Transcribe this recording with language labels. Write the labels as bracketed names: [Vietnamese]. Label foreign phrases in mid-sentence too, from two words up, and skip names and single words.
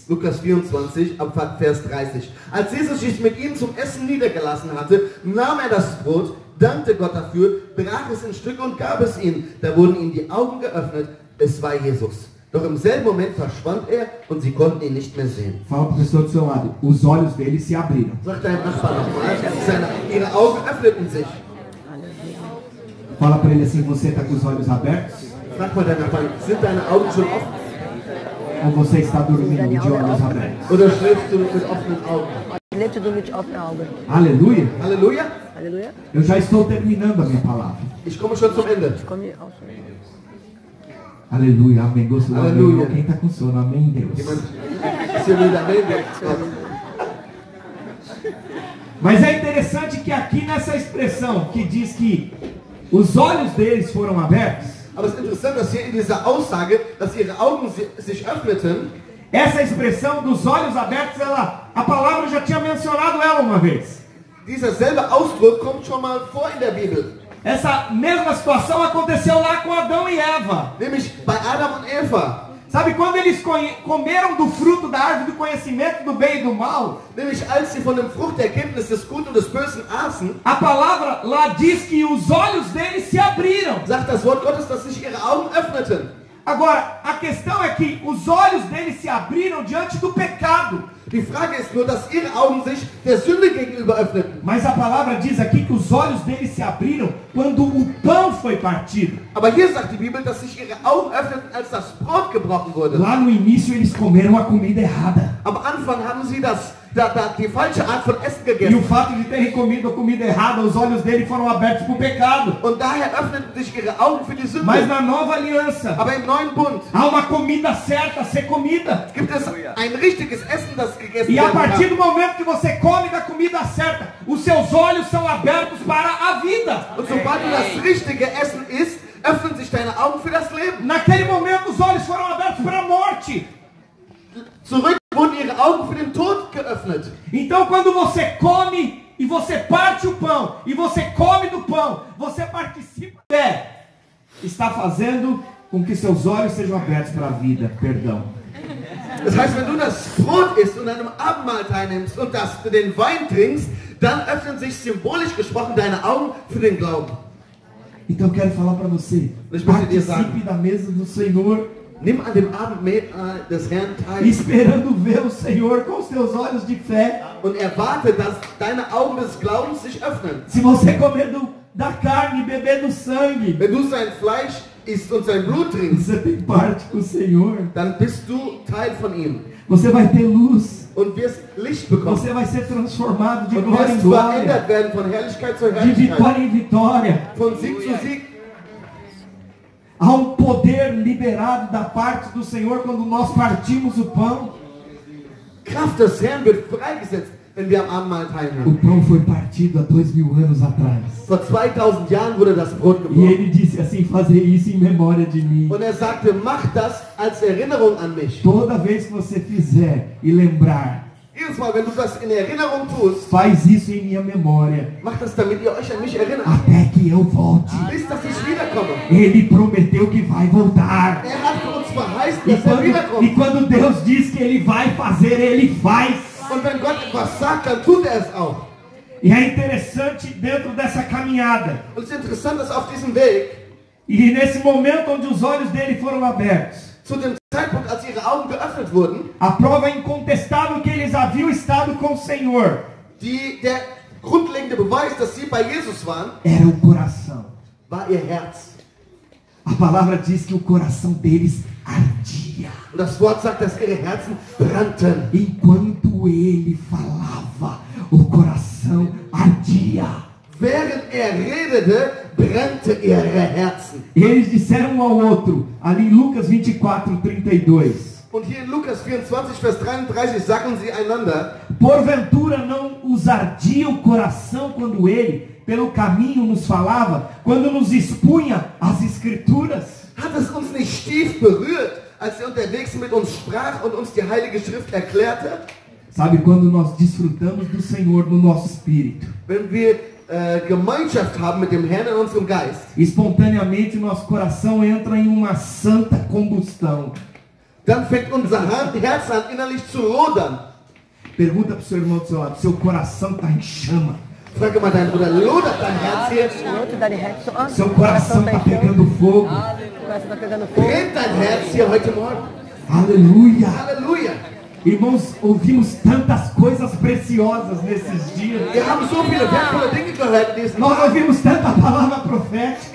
[German] Lukas 24, ab Vers 30. Als Jesus sich mit ihnen zum Essen niedergelassen hatte, nahm er das Brot, dankte Gott dafür, brach es in Stücke und gab es ihnen. Da wurden ihnen die Augen geöffnet, es war Jesus. Doch im selben Moment verschwand er und sie konnten ihn nicht mehr sehen. [Portuguese] Fala para o pessoal do seu lado, os olhos deles se abriram. [German] Sagt deinem Nachbarn nochmal, ihre Augen öffneten sich. [Portuguese] Fala para ele assim, você está com os olhos abertos? [German] Frag mal deinen Nachbarn, sind deine Augen schon offen? [Portuguese] Ou você está dormindo de olhos abertos? [German] Oder schläfst du mit offenen Augen? Lebst du mit offenen Augen? [Portuguese] Aleluia! [German] Halleluja? Halleluja. [Portuguese] Eu já estou terminando a minha palavra. [German] Ich komme schon zum Ende. Komm hier aus. [Portuguese] Aleluia, amém. Gosto do Aleluia. amém. Quem está com sono, amém, Deus. [German] Jemand ist hier wieder neben. [Portuguese] Mas é interessante que aqui nessa expressão que diz que os olhos deles foram abertos, [German] Aber es ist interessant, dass hier in dieser Aussage, dass ihre Augen sich öffneten. [Portuguese] essa expressão dos olhos abertos, a palavra já tinha mencionado ela uma vez. [German] Dieser selbe Ausdruck kommt schon mal vor in der Bibel. [Portuguese] Essa mesma situação aconteceu lá com Adão e Eva. [German] Nämlich bei Adam und Eva. [Portuguese] Sabe quando eles comeram do fruto da árvore do conhecimento do bem e do mal? [German] Nämlich als sie von dem Frucht der Erkenntnis des Guten und des Bösen aßen, [Portuguese] A palavra lá diz que os olhos deles se abriram. [German] sagt das Wort Gottes, dass sich ihre Augen öffneten. [Portuguese] Agora, a questão é que os olhos deles se abriram diante do pecado. [German] Die Frage ist nur, dass ihre Augen sich der Sünde gegenüber öffneten. [Portuguese] Mas a palavra diz aqui que os olhos deles se abriram quando o pão foi partido. [German] Aber hier sagt die Bibel, dass sich ihre Augen öffneten, als das Brot gebrochen wurde. [Portuguese] Lá no início eles comeram a comida errada. [German] Am Anfang haben sie die falsche Art von Essen [Portuguese] E o [German] gegessen. [Portuguese] fato de terem comido a comida errada, os olhos deles foram abertos para o pecado. [German] Und daher öffneten sich ihre Augen für die Sünde. [Portuguese] Mas na nova aliança, [German] Aber im neuen Bund [Portuguese] há uma comida certa a ser comida. [German] gibt es ein richtiges Essen, das gegessen [Portuguese] E a [German] werden [Portuguese] partir [German] kann. [Portuguese] do momento que você come da comida certa, os seus olhos são abertos para a vida. [German] Und sobald du das richtige Essen isst, öffnen sich deine Augen für das Leben. [Portuguese] Naquele momento os olhos foram abertos para a morte. [German] Zurück wurden ihre Augen für den Tod geöffnet. [Portuguese] Então quando você come e você parte o pão, e você come do pão, você participa. Está fazendo com que seus olhos sejam abertos para a vida, perdão. [German] Das heißt, wenn du das Brot isst und an einem Abendmahl teilnimmst und den Wein trinkst, dann öffnen sich symbolisch gesprochen deine Augen für den Glauben. [Portuguese] Então eu quero falar para você, participe da mesa do Senhor. [German] Nimm an dem Abendmahl des Herrn teil. [Portuguese] Esperando ver o Senhor com os teus olhos de fé. [German] Und erwarte, dass deine Augen des Glaubens sich öffnen. [Portuguese] Se você comer da carne e beber do sangue, [German] wenn du sein Fleisch isst und sein Blut trinkst, [Portuguese] você tem parte com o Senhor. [German] Dann bist du Teil von ihm. [Portuguese] Você vai ter luz. [German] Und wirst Licht bekommen. [Portuguese] Você vai ser transformado de [German] und [Portuguese] glória em [German] wirst [Portuguese] glória. [German] verändert werden von Herrlichkeit zu [Portuguese] De [German] Herrlichkeit. [Portuguese] vitória em vitória. [German] Von Sieg zu Sieg. [Portuguese] Há um poder liberado da parte do Senhor quando nós partimos o pão. [German] Kraft des Herrn wird freigesetzt, wenn wir am Abendmahl [Portuguese] O [German] teilnehmen. [Portuguese] pão foi partido há 2000 anos atrás. [German] Vor 2000 Jahren wurde das Brot [Portuguese] E [German] gebrochen. [Portuguese] ele disse assim, fazer isso em memória de mim. [German] Und sagte, mach das als Erinnerung an mich. [Portuguese] Toda vez que você fizer e lembrar, [German] Jedes Mal, wenn du das in Erinnerung tust, [Portuguese] faz isso em minha memória. [German] macht das, damit ihr euch an mich erinnert. [Portuguese] Até que eu volte. [German] Bis dass ich wiederkomme. [Portuguese] Ele prometeu que vai voltar. [German] Hat für uns verheißen, [Portuguese] E [German] dass wiederkommt. [Portuguese] quando Deus diz que ele vai fazer, ele faz. [German] Und wenn Gott etwas sagt, dann tut es auch. [Portuguese] E é interessante dentro dessa caminhada. [German] Und es ist interessant, dass auf diesem Weg, [Portuguese] E nesse momento onde os olhos dele foram abertos, [German] zu dem Zeitpunkt, als ihre Augen geöffnet wurden, [Portuguese] a prova incontestável que eles haviam estado com o Senhor [German] der grundlegende Beweis, dass sie bei Jesus waren, [Portuguese] era o coração. [German] war ihr Herz. [Portuguese] A palavra diz que o coração deles ardia. [German] Und das Wort sagt, dass ihre Herzen brannten. [Portuguese] Enquanto ele falava, o coração ardia. [German] Während redete, brannte ihre Herzen. [Portuguese] Eles disseram um ao outro, ali em Lucas 24:32. [German] Und hier in Lukas 24, Vers 33 sagen sie einander, [Portuguese] Porventura não os ardia o coração quando ele, pelo caminho, nos falava, quando nos expunha as Escrituras? [German] hat es uns nicht tief berührt, als er unterwegs mit uns sprach und uns die Heilige Schrift erklärte? [Portuguese] Sabe, quando nós desfrutamos do Senhor no nosso espírito, [German] Wenn wir Gemeinschaft haben mit dem Herrn in unserem Geist, [Portuguese] espontaneamente nosso coração entra em uma santa combustão. [German] dann fängt unser Herz an, innerlich zu lodern. [Portuguese] Pergunta para o seu irmão do seu lado, seu coração está em chama. [German] Frage mal deinen Bruder, lodert dein Herz hier? [Portuguese] Outro dá de reto só. Seu coração está pegando fogo. O coração tá pegando fogo. [German] Brennt dein Herz hier heute Morgen? [Portuguese] Aleluia. [German] Halleluja! [Portuguese] Irmãos, ouvimos tantas coisas preciosas nesses dias. [German] Wir haben so viele wertvolle Dinge gehört in diesen [Portuguese] Nós [German] Tagen. [Portuguese] ouvimos tanta palavra profética.